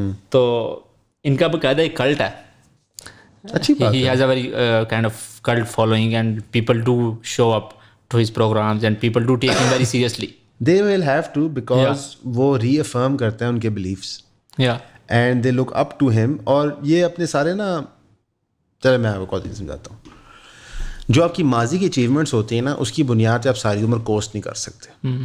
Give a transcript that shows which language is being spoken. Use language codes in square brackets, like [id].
[ur] تو ان کا باقاعدہ ایک کلٹ ہے. اچھی بات ہے. [en] He has a very kind of cult following and people do show up to his programs and people do take him very seriously. They will have to because [ur] وہ ری افرم کرتے ہیں ان کے beliefs. [en] And they look up to him. [ur] اور یہ اپنے سارے نا، چلے میں آپ کو کال سمجھاتا ہوں، جو آپ کی ماضی کی اچیومنٹس ہوتی ہیں نا اس کی بنیاد پہ آپ ساری عمر کوسٹ نہیں کر سکتے.